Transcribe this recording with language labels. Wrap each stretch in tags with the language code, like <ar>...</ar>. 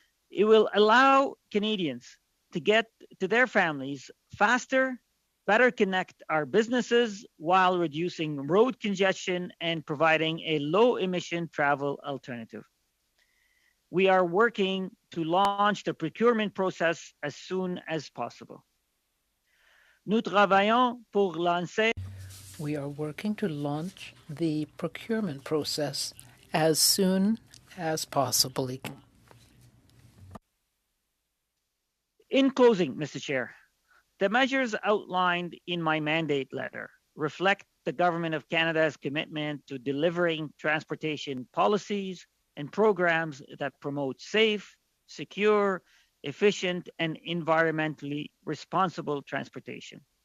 <en>It will allow Canadians to get to their families faster, better connect our businesses while reducing road congestion and providing a low-emission travel alternative. We are working to launch the procurement process as soon as possible.</en> <fr>Nous travaillons pour lancer.</fr> <en>We are working to launch the procurement process as soon as possible. In closing, Mr. Chair, the measures outlined in my mandate letter reflect the Government of Canada's commitment to delivering transportation policies and programs that promote safe, secure, efficient, and environmentally responsible transportation.</en>